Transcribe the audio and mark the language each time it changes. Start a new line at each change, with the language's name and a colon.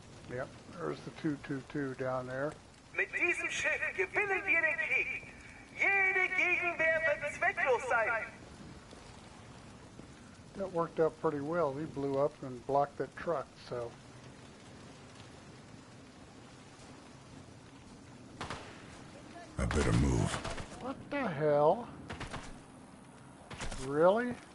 English: Yep, there's the 222 down there.
German: Mit diesem Schiff gewinnen wir den Krieg. Jede Gegenwehr wird zwecklos sein.
English: That worked out pretty well. He blew up and blocked that truck, so. I better move. What the hell? Really?